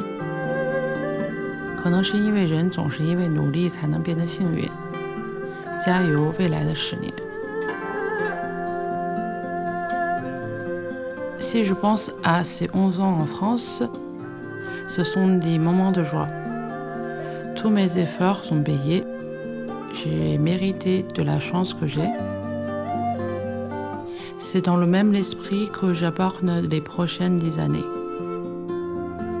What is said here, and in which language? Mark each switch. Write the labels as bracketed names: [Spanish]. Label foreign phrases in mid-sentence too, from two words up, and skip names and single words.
[Chinese] 可能是因为人总是因为努力才能变得幸运。加油，未来的10 年。 [French] Si je pense à ces 11 ans en France, ce sont des moments de joie. Tous mes efforts sont payés. J'ai mérité de la chance que j'ai. C'est dans le même esprit que j'apporte les prochaines 10 années.